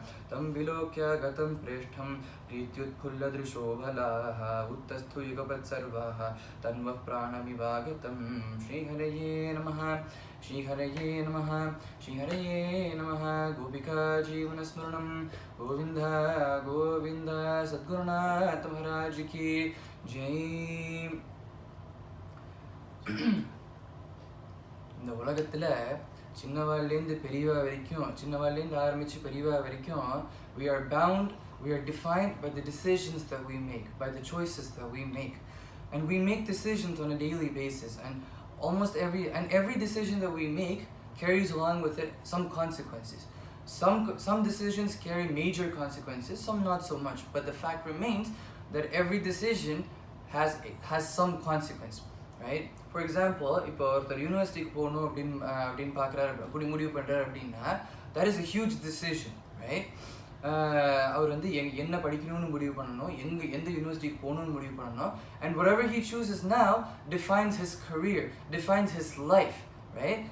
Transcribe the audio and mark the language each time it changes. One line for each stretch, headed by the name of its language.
Sanskrit: तं विलोक्य गतं प्रेष्ठं प्रीत्युत्फुल्लदृशो बलाः उत्तस्थु युगपत्सर्वाः तन्वः प्राणमिवागतं श्रीहरये नमः श्रीहरये नमः श्रीहरये नमः गोपिका जीवनस्मरणं गोविन्द गोविन्द सद्गुरुनाथ महाराज की जय।
Tamil: இந்த உலகத்தில் சின்னவாள்லேருந்து பெரியவா வரைக்கும்
English: சின்னவாள்லேருந்து ஆரம்பித்து பெரியவா வரைக்கும் we are bound, we are defined by the decisions that we make, by the choices that we make, and we make decisions on a daily basis, and every decision that we make carries along with it some consequences. Some decisions carry major consequences, some not so much, but the fact remains that every decision has some consequence, right? For example,
Tamil: இப்போ ஒருத்தர் யூனிவர்சிட்டிக்கு போகணும் அப்படின்னு பார்க்குறாரு அப்படி முடிவு பண்ணுறாரு அப்படின்னா
English: that is a huge decision, right?
Tamil: அவர் வந்து என்ன படிக்கணும்னு முடிவு பண்ணணும்,
English: எந்த யூனிவர்சிட்டிக்கு போகணும்னு முடிவு பண்ணணும், and whatever he chooses now defines his career, defines his life, right?